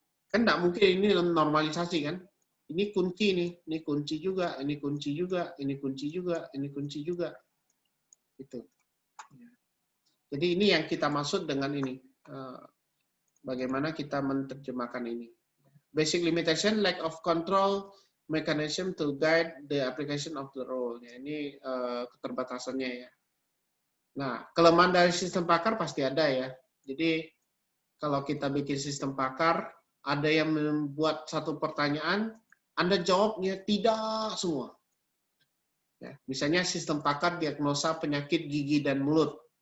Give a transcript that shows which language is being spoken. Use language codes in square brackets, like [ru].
[id] Kan tidak mungkin ini normalisasi kan? Ini kunci nih, ini kunci juga, ini kunci juga, ini kunci juga, ini kunci juga. Gitu. Jadi ini yang kita maksud dengan ini. Bagaimana kita menerjemahkan ini. [en] Basic limitation, lack of control mechanism to guide the application of the rule. [id] Ya, ini keterbatasannya ya. Nah, kelemahan dari sistem pakar pasti ada ya. Jadi kalau kita bikin sistem pakar, ada yang membuat satu pertanyaan, Anda jawabnya tidak semua. Ya, misalnya sistem pakar diagnosa penyakit gigi dan mulut.